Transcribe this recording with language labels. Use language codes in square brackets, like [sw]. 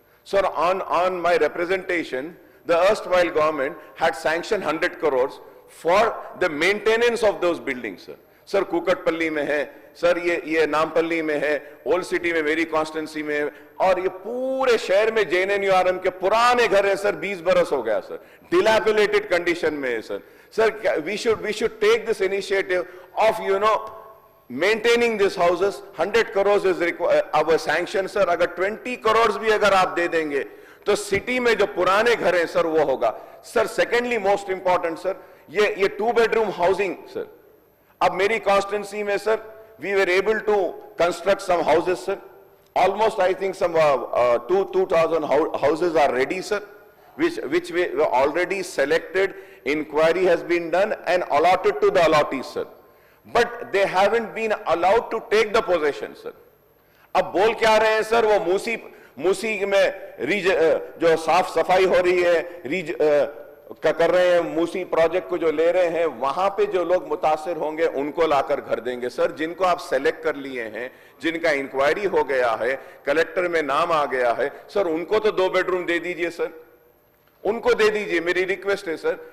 [en] Sir, on my representation, the erstwhile government had sanctioned 100 crores for the maintenance of those buildings sir. [hi] Sir, Kukatpally में है sir, ये नामपल्ली में है, old city में मेरी कॉन्स्टिट्यूंसी में है, और ये पूरे शहर में JNNURM के पुराने घर है सर. 20 बरस हो गया सर, डिलैपिलेटेड कंडीशन में है sir. [en] Sir, we should take this initiative of maintaining this houses 100 crores is our sanction sir. [hi] अगर 20 crores भी अगर आप दे देंगे तो सिटी में जो पुराने घर हैं सर वो होगा sir. [en] secondly most important sir, [hi] ये 2 bedroom हाउसिंग सर, अब मेरी कॉन्स्टिट्यूंसी में sir [en] We were able to construct some houses sir, almost I think some 2,000 houses are ready sir, which we already selected, inquiry has been done and allotted to the allottees sir, but they haven't been allowed to take the possession sir। [hi] अब बोल क्या रहे हैं sir, वो मूसी में जो साफ सफाई हो रही है कर रहे हैं, मूसी प्रोजेक्ट को जो ले रहे हैं, वहां पे जो लोग मुतासिर होंगे उनको लाकर घर देंगे सर। जिनको आप सेलेक्ट कर लिए हैं, जिनका इंक्वायरी हो गया है, कलेक्टर में नाम आ गया है सर, उनको तो 2 bedroom दे दीजिए सर, उनको दे दीजिए, मेरी रिक्वेस्ट है सर।